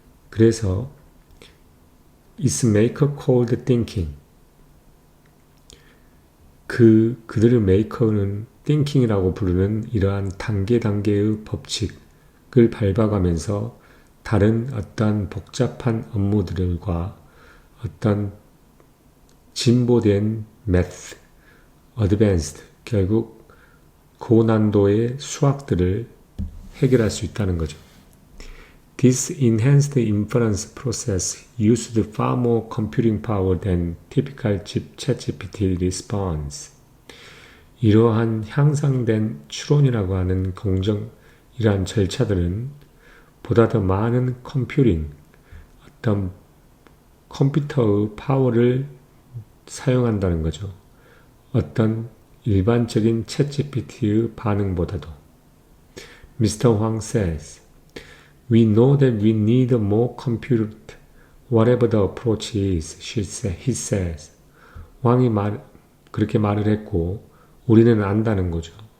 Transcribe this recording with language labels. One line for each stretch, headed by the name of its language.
Korean: 그래서
English: It's maker called thinking.
Korean: 그들의 메이커는 thinking이라고 부르는 이러한 단계의 법칙을 밟아가면서 다른 어떤 복잡한 업무들과 어떤 진보된 math, advanced, 결국 고난도의 수학들을 해결할 수 있다는 거죠.
English: This enhanced inference process used far more computing power than typical ChatGPT response.
Korean: 이러한 향상된 추론이라고 하는 이러한 절차들은 보다 더 많은 어떤 컴퓨터의 파워를 사용한다는 거죠. 어떤 일반적인 챗GPT의 반응보다도.
English: Mr. Huang says, We know that we need more compute, whatever the approach is, he says.
Korean: 왕이 그렇게 말을 했고, 우리는 안다는 거죠.